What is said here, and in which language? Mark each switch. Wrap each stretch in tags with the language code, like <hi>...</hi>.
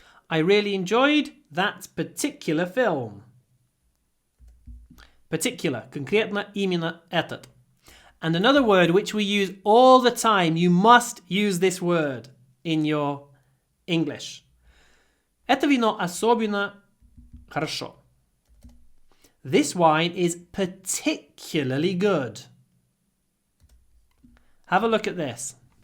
<en>I really enjoyed that particular film.</en> <ru>Particular. Конкретно именно этот.</ru> <en>And another word which we use all the time. You must use this word in your English.</en> <ru>Это вино особенно хорошо.</ru> <en>This wine is particularly good. Have a look at this.</en>